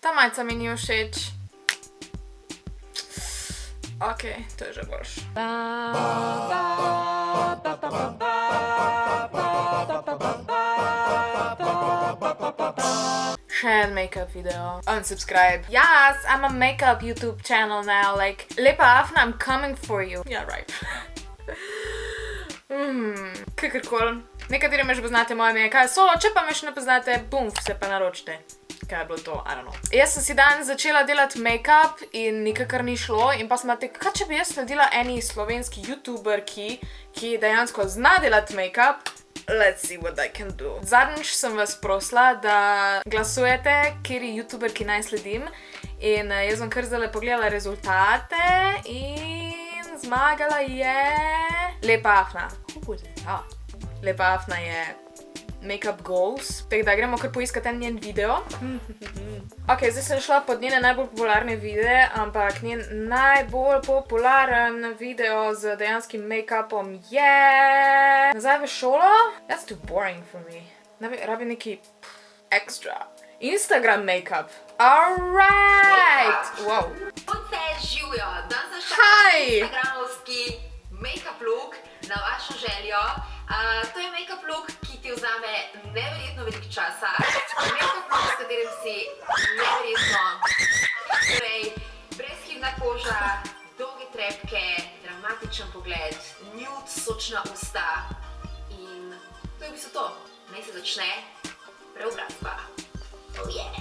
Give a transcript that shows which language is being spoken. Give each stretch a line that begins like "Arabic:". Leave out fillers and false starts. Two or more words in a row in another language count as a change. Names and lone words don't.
Slovenian: Ta majica mi ni všeč. Ok, to je že boljš. Še en
English: make-up video.
Slovenian: Unsubscribe.
English: Yes, I'm a makeup YouTube channel now. Like, Lepa Afna, I'm coming for you. Yeah, right.
Slovenian: Kakorkoli. Nekateri me že poznate, moje ime je Kaj Solo, če pa me še ne poznate, bum, se pa naročite. Kaj je bilo to?
English: I don't know.
Slovenian: Jaz sem si danes začela delati make-up in nikakor ni šlo in pa sem rekla, kaj če bi jaz sledila eni slovenski youtuberki, ki dejansko zna delati make-up.
English: Let's see what I can do.
Slovenian: Zadnjič sem vas prosila, da glasujete, kateri youtuberki naj sledim in jaz bom kar zdajle pogledala rezultate in zmagala je Lepa Afna. Lepa Afna je
English: Makeup Goals,
Slovenian: tako da gremo kar poiskati en njen video. Ok, zdaj sem šla pod njene najbolj popularne videe, ampak njen najbolj popularen video z dejanskim make-upom je... Nazaj v šolo?
English: That's too boring for me.
Slovenian: Rabi neki extra. Instagram make-up.
English: Alright! Wow.
Slovenian: Punce, živijo! Danes sem
English: Hi!
Slovenian: instagramovski
English: make-up look
Slovenian: na vašo željo. To je
English: make-up look,
Slovenian: ki ti vzame neverjetno veliko časa.
English: Make-up look,
Slovenian: s katerim si neverjetno, torej brezhibna koža, dolge trepke, dramatičen pogled, nude, sočna usta in to je v bistvu to. Naj se začne preobrazba.
English: Oh yeah!